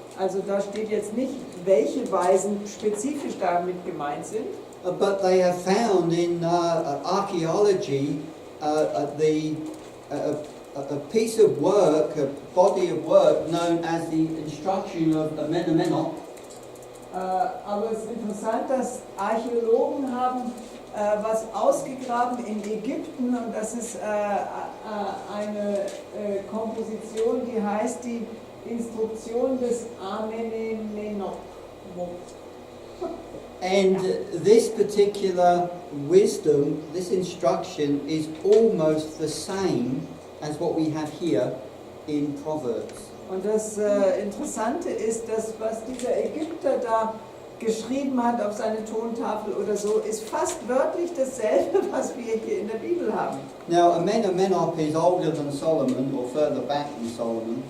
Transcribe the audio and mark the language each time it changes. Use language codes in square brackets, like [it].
[de] Also da steht jetzt nicht, welche Weisen spezifisch damit gemeint sind. [en] But they have found in archaeology a piece of work, a body of work known as the Instruction of Amenemeno. [de] Aber es ist interessant, dass Archäologen haben was ausgegraben in Ägypten und das ist eine Komposition, die heißt die Instruktion des Amenemeno. [en] And this particular wisdom, this instruction, is almost the same as what we have here in Proverbs. [de] Und das Interessante ist, dass was dieser Ägypter da geschrieben hat auf seine Tontafel oder so, ist fast wörtlich dasselbe, was wir hier in der Bibel haben. [en] Now, Amenemenop is older than Solomon, or further back than Solomon.